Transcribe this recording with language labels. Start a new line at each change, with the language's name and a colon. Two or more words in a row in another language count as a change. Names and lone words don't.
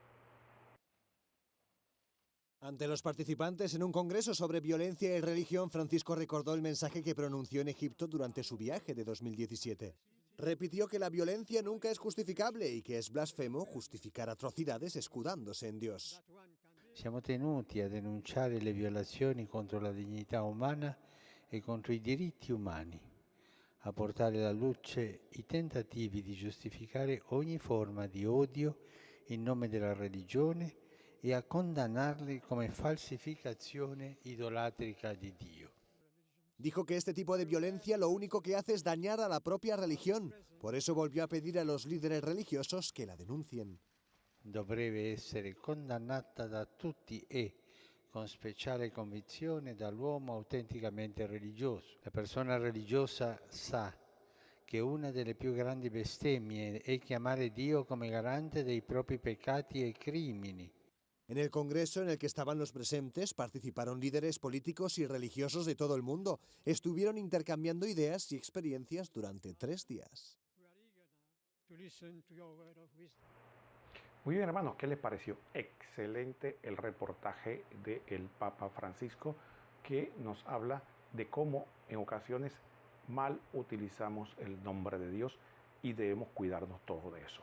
Spanish: Ante los participantes en un congreso sobre violencia y religión, Francisco recordó el mensaje que pronunció en Egipto durante su viaje de 2017. Repitió que la violencia nunca es justificable y que es blasfemo justificar atrocidades escudándose en Dios.
Italian: Siamo tenuti a denunciare le violazioni contro la dignità umana e contro i diritti umani, a portare alla luce i tentativi di giustificare ogni forma di odio in nome della religione e a condannarli come falsificazione idolatrica di Dio.
Spanish: Dijo que este tipo de violencia lo único que hace es dañar a la propia religión. Por eso volvió a pedir a los líderes religiosos que la denuncien.
Italian: Dovrebbe essere condannata da tutti e, con speciale convinzione, dall'uomo autenticamente religioso. La persona religiosa sa che una delle più grandi bestemmie è chiamare Dio come garante dei propri peccati e crimini.
Spanish: En el congreso en el que estaban los presentes participaron líderes políticos y religiosos de todo el mundo. Estuvieron intercambiando ideas y experiencias durante 3 días. Muy bien, hermanos, ¿qué les pareció? Excelente el reportaje del Papa Francisco, que nos habla de cómo en ocasiones mal utilizamos el nombre de Dios y debemos cuidarnos todo de eso.